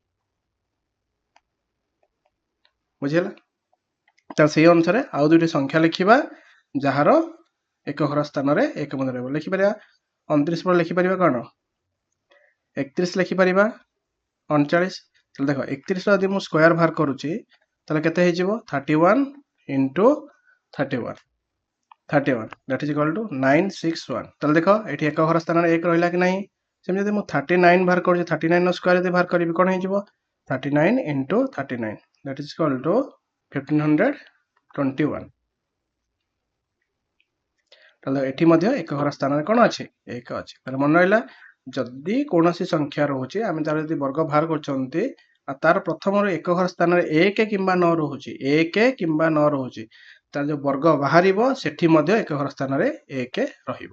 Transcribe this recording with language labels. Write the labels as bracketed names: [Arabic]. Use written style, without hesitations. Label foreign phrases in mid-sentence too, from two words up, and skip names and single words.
[Odia] ବୁଝିଗଲା, ତାହେଲେ ସେଇ ଅନୁସାରେ ଆଉ ଦୁଇଟି ସଂଖ୍ୟା ଲେଖିବା ଯାହାର ଏକ ଘର ସ୍ଥାନରେ 1 ମଧ୍ୟ ରହିବ। ଲେଖିପାରିବା 29 ପରେ ଲେଖିପାରିବା କ'ଣ 31 ଲେଖିପାରିବା 39। ତାହେଲେ ଦେଖ 31 ଯଦି ମୁଁ ସ୍କୋୟାର ବାହାର କରୁଛି ତାହେଲେ କେତେ ହେଇଯିବ 31 [English] into 31 that is equal to [Odia] 961। ତାହେଲେ ଦେଖ ଏଠି ଏକ ଘର ସ୍ଥାନରେ 1 ରହିଲା କି ନାହିଁ। ସେମିତି ଯଦି ମୁଁ 39 ବାହାର କରୁଛି 39 ର ସ୍କୋୟାର ଯଦି ବାହାର କରିବି କ'ଣ ହେଇଯିବ 39 [English] into 39 that is equal to [Odia] 1521। ତାହେଲେ ଏଠି ମଧ୍ୟ ଏକ ଘର ସ୍ଥାନରେ କ'ଣ ଅଛି 1 ଅଛି। ତାହେଲେ ମନେ ରହିଲା ଯଦି କୌଣସି ସଂଖ୍ୟା ରହୁଛି ଆମେ ତାର ଯଦି ବର୍ଗ ବାହାର କରୁଛନ୍ତି ଆଉ ତାର ପ୍ରଥମରୁ ଏକ ଘର ସ୍ଥାନରେ 1 କିମ୍ବା 9 ରହୁଛି 1 କିମ୍ବା 9 ରହୁଛି ତାର ଯୋଉ ବର୍ଗ ବାହାରିବ ସେଠି ମଧ୍ୟ ଏକ ଘର ସ୍ଥାନରେ 1 ରହିବ।